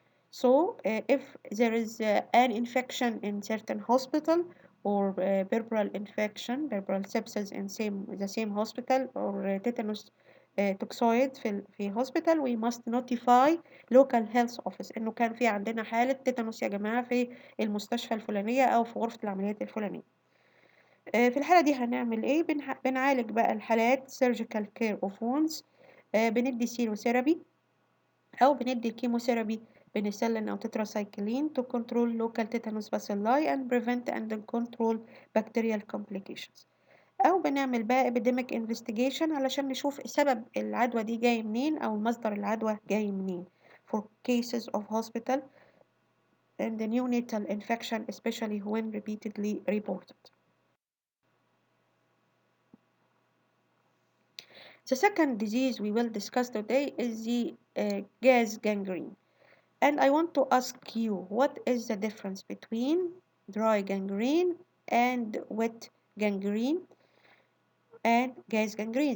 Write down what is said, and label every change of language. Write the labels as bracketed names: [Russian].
[English] So, if there is an infection in certain hospital or puerperal infection, puerperal sepsis in the same hospital or tetanus toxoid في hospital, we must notify local health office [Arabic] إنه كان في عندنا حالة تيتانوس يا جماعة في المستشفى الفلانية أو في غرفة العمليات الفلانية. في الحالة دي هنعمل إيه؟ بنعالج بقى الحالات surgical care of wounds، بندي سيروثيرابي أو بندي الكيموثيرابي بنسلين أو تتراسايكلين [English] to control local tetanus bacilli and prevent and control bacterial complications. [Arabic] أو بنعمل بقى epidemic investigation علشان نشوف سبب العدوى دي جاي منين أو مصدر العدوى جاي منين [English] for cases of hospital and the neonatal infection especially when repeatedly reported. The second disease we will discuss today is the gas gangrene. And I want to ask you, what is the difference between dry gangrene and wet gangrene and gas gangrene?